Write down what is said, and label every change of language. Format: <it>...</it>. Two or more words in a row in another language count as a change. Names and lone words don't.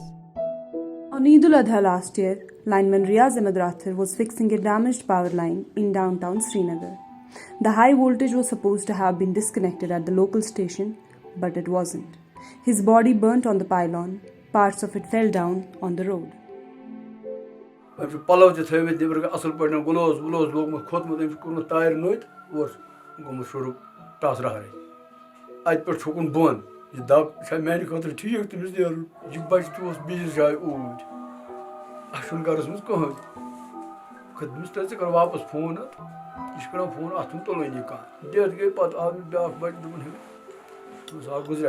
<en>On Eid al-Adha last year, lineman Riaz Ahmed Rathir was fixing a damaged power line in downtown Srinagar. The high voltage was supposed to have been disconnected at the local station, but it wasn't. His body burnt on the pylon, parts of it fell down on the road.</en> <ks>پلو تہِ تھٲومٕتۍ نیٚبرٕ کَنۍ اَصٕل پٲٹھۍ گُلوز وُلوز لوگمُت کھوٚتمُت أمِس کوٚرمُت تارِ نوٚتۍ اور گوٚمُت شُروٗع ٹَس رَہرٕے اَتہِ پٮ۪ٹھ چھُکُن بۄن یہِ دَب چھا میٛانہِ خٲطرٕ ٹھیٖک تٔمِس نیرُن یہِ بَچہِ تہِ اوس بیٚیِس جایہِ اوٗرۍ اَسہِ چھُنہٕ گَرَس منٛز کٕہٕنۍ دوٚپمَس تیٚلہِ ژٕ کَر واپَس فون اَتھ یہِ چھُ کَران فون اَتھ چھُنہٕ تُلٲنی کانٛہہ ڈیتھ گٔے پَتہٕ آو مےٚ بیٛاکھ بَچہِ دوٚپُن ہے تٔمِس آو گُزریٛاو</ks>